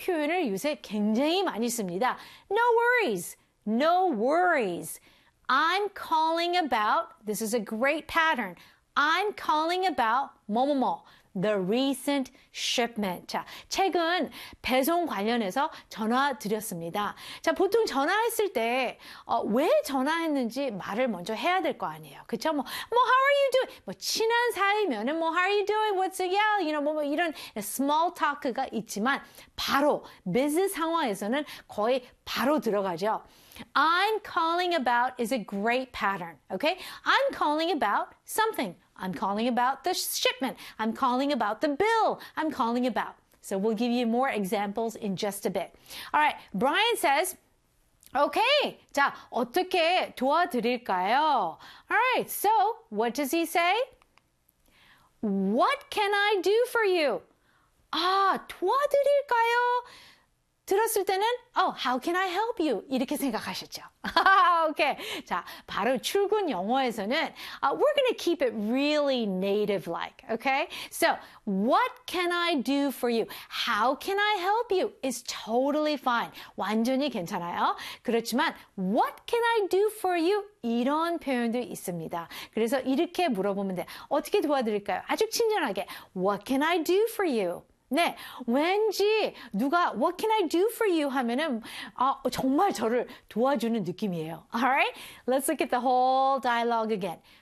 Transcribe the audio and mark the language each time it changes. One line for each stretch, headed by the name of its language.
Korean: 표현을 요새 굉장히 많이 씁니다.
English: No worries. No worries. I'm calling about, this is a great pattern. I'm calling about 뭐뭐뭐. The recent shipment.
Korean: 자, 최근 배송 관련해서 전화드렸습니다. 자, 보통 전화했을 때, 왜 전화했는지 말을 먼저 해야 될거 아니에요. 그쵸? 뭐,
English: how are you doing? 뭐,
Korean: 친한 사이면은, 뭐,
English: how are you doing? What's the deal? You know,
Korean: 뭐, 이런 small talk가 있지만, 바로, business 상황에서는 거의 바로 들어가죠.
English: I'm calling about is a great pattern. Okay? I'm calling about something. I'm calling about the shipment. I'm calling about the bill. I'm calling about. So we'll give you more examples in just a bit. All right. Brian says, okay.
Korean: 자, 어떻게 도와드릴까요?
English: All right. So what does he say? What can I do for you?
Korean: 아, 도와드릴까요? 들었을 때는,
English: oh, how can I help you?
Korean: 이렇게 생각하셨죠.
English: Okay.
Korean: 자, 바로 출근 영어에서는,
English: we're gonna keep it really native-like. Okay? So, what can I do for you? How can I help you? Is totally fine.
Korean: 완전히 괜찮아요. 그렇지만,
English: what can I do for you?
Korean: 이런 표현도 있습니다. 그래서 이렇게 물어보면 돼. 어떻게 도와드릴까요? 아주 친절하게.
English: What can I do for you?
Korean: 네, 왠지 누가
English: What can I do for you?
Korean: 하면은 정말 저를 도와주는 느낌이에요.
English: Alright, let's look at the whole dialogue again.